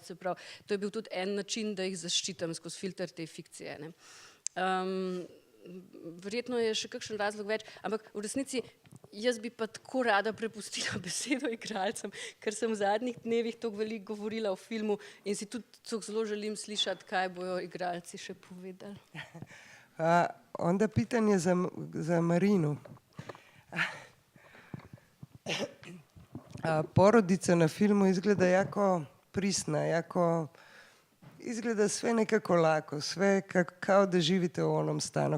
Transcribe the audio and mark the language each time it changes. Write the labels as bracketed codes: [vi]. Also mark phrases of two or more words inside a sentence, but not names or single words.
[sl] Se pravi, to je bil tudi en način, da jih zaščitim skozi filter te fikcije, ne. Verjetno je še kakšen razlog več, ampak v resnici jaz bi pa tako rada prepustila besedo igralcem, ker sem v zadnjih dnevih toliko veliko govorila o filmu in si tudi zelo želim slišati, kaj bojo igralci še povedali. [bs] Onda pitanje za Marinu. Porodica na filmu izgleda jako prisna, jako izgleda sve nekako lako, sve kao da živite u onom stanu.